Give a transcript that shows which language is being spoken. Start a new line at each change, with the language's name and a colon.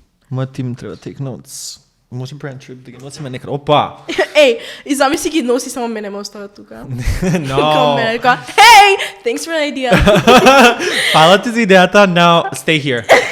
Macedonian: Мојот тим треба
English: take notes.
Macedonian: Може
English: brand trip
Macedonian: да ги носиме некаде. Опа! Еј, и замисли ги носи, само мене ме остават тука.
English: No.
Macedonian: Као мене,
English: hey, thanks for the idea.
Macedonian: Фала ти за идејата,
English: now stay here.